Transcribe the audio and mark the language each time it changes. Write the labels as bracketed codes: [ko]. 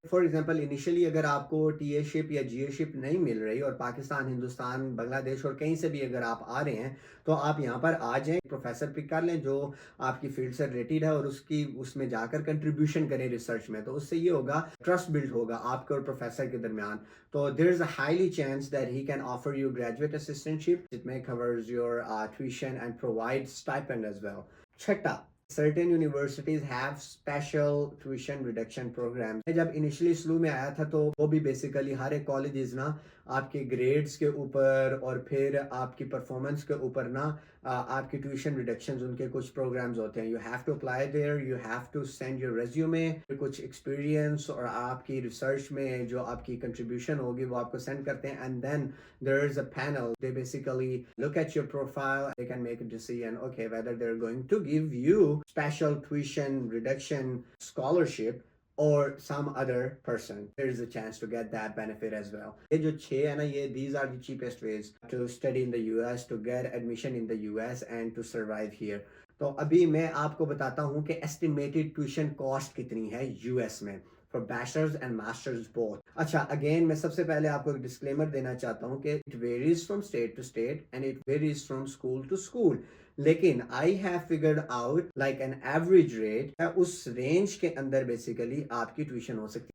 [ur] For example initially اگر آپ کو ٹی اے شپ یا جی اے شپ نہیں مل رہی اور پاکستان، ہندوستان، بنگلہ دیش اور کہیں سے بھی اگر آپ آ رہے ہیں تو آپ یہاں پر آ جائیں، پروفیسر پک کر لیں جو آپ کی فیلڈ سے ریلیٹڈ ہے اور اس میں جا کر کنٹریبیوشن کریں ریسرچ میں. تو اس سے یہ ہوگا ٹرسٹ بلڈ ہوگا آپ کے اور پروفیسر کے درمیان. [en] تو there is a highly chance that he can offer you graduate assistantship. It may covers your tuition and provide stipend as well. چھٹا، certain universities have special tuition reduction programs. [ur] جب initially سلو میں آیا تھا تو وہ بھی بیسیکلی ہر ایک colleges نا آپ کے گریڈز کے اوپر اور پھر آپ کی پرفارمنس کے اوپر نا آپ کی ٹیوشن ریڈکشنز ان کے کچھ پروگرامز ہوتے ہیں. [en] you have to apply there, you have to send your resume, [ur] کچھ ایکسپیرینس اور آپ کی ریسرچ میں جو آپ کی کنٹریبیوشن ہوگی وہ آپ کو سینڈ کرتے ہیں. [en] And then there is a panel. They basically look at your profile. They can make a decision, okay, whether they're going to give you special tuition reduction scholarship or some other person. There is a chance to get that benefit as well. [ur] یہ جو 6 ہے نا، یہ [en] these are the cheapest ways to study in the US, to get admission in the US and to survive here. [ur] تو ابھی میں آپ کو بتاتا ہوں کہ [en] estimated tuition cost [ur] کتنی ہے US میں [en] for bachelor's and master's both. [ur] اچھا، اگین میں سب سے پہلے آپ کو ایک ڈسکلیمر دینا چاہتا ہوں کہ [en] it varies from state to state and it varies from school to school. [ur] لیکن [en] I have figured out like an average rate [ur] اس range کے اندر بیسیکلی آپ کی ٹیوشن ہو سکتی.